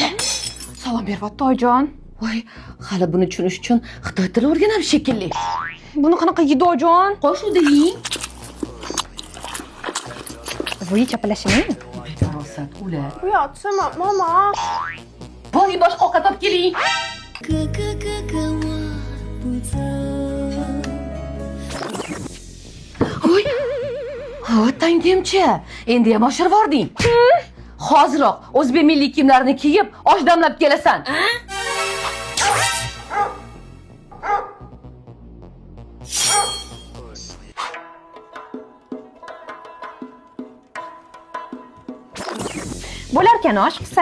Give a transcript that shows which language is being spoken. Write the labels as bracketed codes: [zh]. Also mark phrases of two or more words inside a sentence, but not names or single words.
[uz] Salom beryapti oyijon. Voy, hali buni tushunish uchun xitoy tili o'rganamiz shekilli. Buni qanaqa yedi oyijon? Qo'shuvdi ying. Voy, chapalashimi? Befarosat, ular. Uyatsana, mama. Boring boshqa ovqat olib keling. [zh] 哥哥哥哥我不走。 [uz] Voy. Ha, tangimchi. Endi ham oshirib yubording. Hoziroq o'zbek milliy kiyimlarini kiyib, osh damlab kelasan. Bo'larkan osh qilsa.